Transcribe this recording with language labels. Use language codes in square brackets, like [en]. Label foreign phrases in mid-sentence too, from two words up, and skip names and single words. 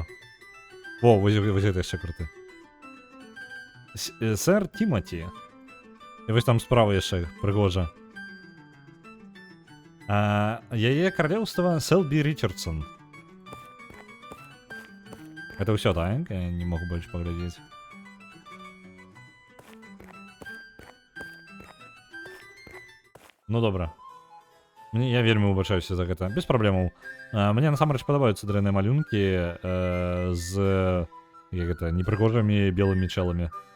[be] О, вось гэта яшчэ круты. Сэр Тимати. І вось там справа яшчэ прыгожа. Яе каралеўства Селби Ричардсон. Это ўсё, так? [ru] Я не могу больше паглядзець. [be] Ну добра. Я вельмі выбачаюся за гэта. Без праблемаў. Мне насамрэч падабаюцца дрэнныя малюнкі з як гэта непрыгожымі белымі чэламі.